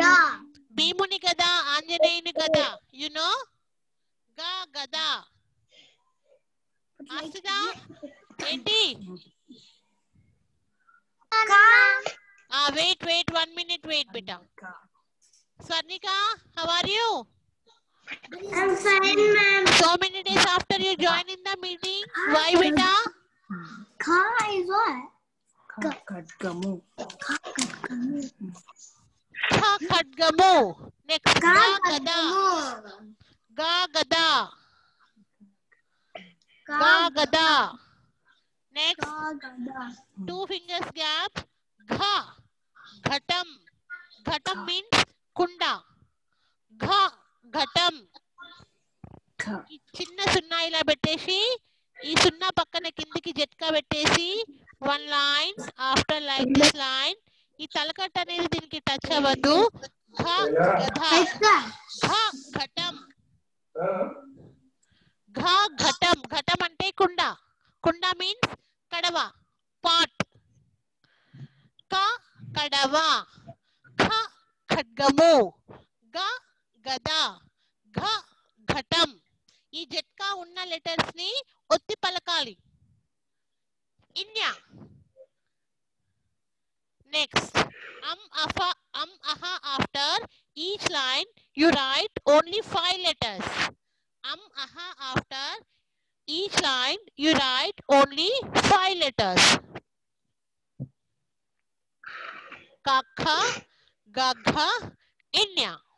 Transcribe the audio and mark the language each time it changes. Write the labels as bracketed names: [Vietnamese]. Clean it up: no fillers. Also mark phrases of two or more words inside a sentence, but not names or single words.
[Telugu] భీముని గద, ఆంజనేయుని గద, [English] you know. [Telugu] గా గద. ఆస్తుదా ఏంటి? కా. [English] wait 1 minute wait బేటా. స్వర్ణిక, how are you? I'm fine, ma'am. So many days after you join in the meeting. Why beta? Ka is what? [Telugu] Kadgamu. Kha khadgamu. Next Ka ga gada. గతము. Ga gada. Ga gada. [English] Next [Telugu] కా గద. [English] 2 fingers gap. [Telugu] Gha ghatam. Ghatam means kunda. Gha ghatam. Ka. ఈ చిన్న సున్నా ఇలా పెట్టేసి ఈ సున్నా పక్కన కిందికి జట్కా పెట్టేసి [English] 1 line after like this line. [Telugu] ఈ తలకట్ట అనేది దీనికి టచ్ అవ్వద్దు. ఘ గధ ఘ ఘటం ఘ ఘటం. ఘటం అంటే కుండ. కుండ మీన్స్ కడవ, పాట్. క కడవ. ఖ ఖడ్గము. గ గద. ఘ ఘటం. ఈ జట్కా ఉన్న లెటర్స్ ని ఒత్తి పలకాలి. [English] ఇన్యా. నెక్స్ట్ aha after each line you write only 5 letters. Aha after each line you write only 5 letters. [Telugu] Kakha gagha inya.